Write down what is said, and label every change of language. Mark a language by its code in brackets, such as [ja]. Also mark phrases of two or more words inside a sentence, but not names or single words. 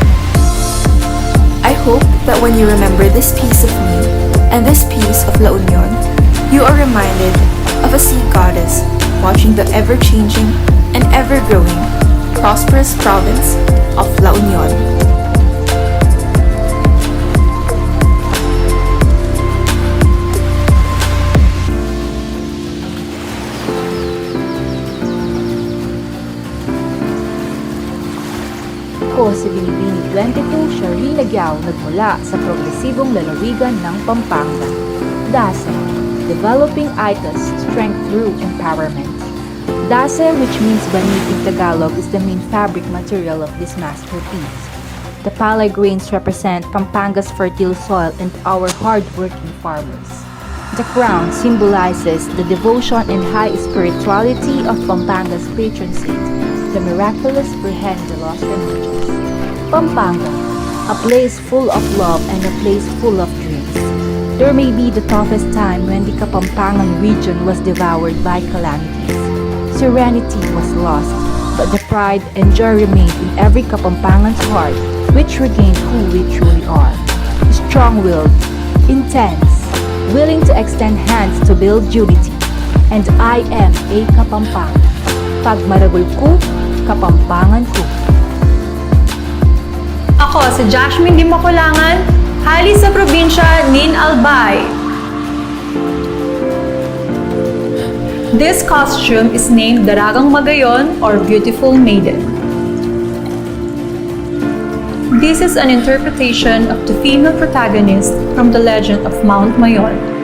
[en] I hope that when you remember this piece of me and this piece of La Union, you are reminded of a sea goddess watching the ever-changing and ever-growing prosperous province of La Union. [tl] Ako si Binibining 22, Shari Nagyao, nagmula sa progresibong lalawigan ng Pampanga. [en] DASE, Developing Itas, Strength Through Empowerment. Dase, which means banig in Tagalog, is the main fabric material of this masterpiece. The palay grains represent Pampanga's fertile soil and our hard-working farmers. The crown symbolizes the devotion and high spirituality of Pampanga's patron saint, the miraculous Virgen de los Remedios. Pampanga, a place full of love and a place full of dreams. There may be the toughest time when the Kapampangan region was devoured by calamities. Serenity was lost, but the pride and joy remained in every Kapampangan's heart, which regained who we truly are. Strong-willed, intense, willing to extend hands to build unity. And I am a Kapampangan. [pam] Pag maragol ko, Kapampangan ko. [bik] Ako si Jasmine Di Makulangan, hali sa probinsya Nin Albay. [en] This costume is named Daragang Magayon or Beautiful Maiden. This is an interpretation of the female protagonist from the legend of Mount Mayon.